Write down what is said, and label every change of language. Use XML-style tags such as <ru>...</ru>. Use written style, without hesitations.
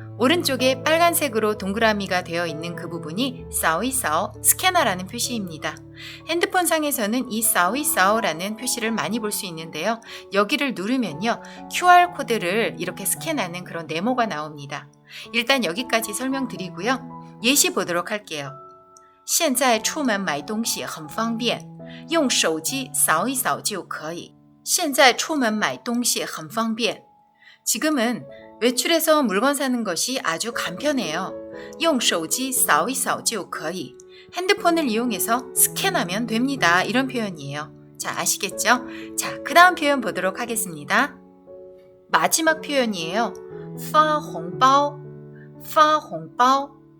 <ko>오른쪽에 빨간색으로 동그라미가 되어 있는 그 부분이 扫一扫 스캐너라는 표시입니다. 핸드폰 상에서는 이 扫一扫 라는 표시를 많이 볼 수 있는데요. 여기를 누르면요. QR 코드를 이렇게 스캔하는 그런 네모가 나옵니다. 일단 여기까지 설명드리고요. 예시 보도록 할게요.</ko> <zh>现在出门买东西很方便，用手机扫一扫就可以。现在出门买东西很方便。</zh> <ko>지금은 외출해서 물건 사는 것이 아주 간편해요.</ko> <zh>用手机扫一扫就可以.</zh> <ko>핸드폰을 이용해서 스캔하면 됩니다. 이런 표현이에요. 자, 아시겠죠? 자, 그 다음 표현 보도록 하겠습니다. 마지막 표현이에요. 发红包, 发红包.</ko>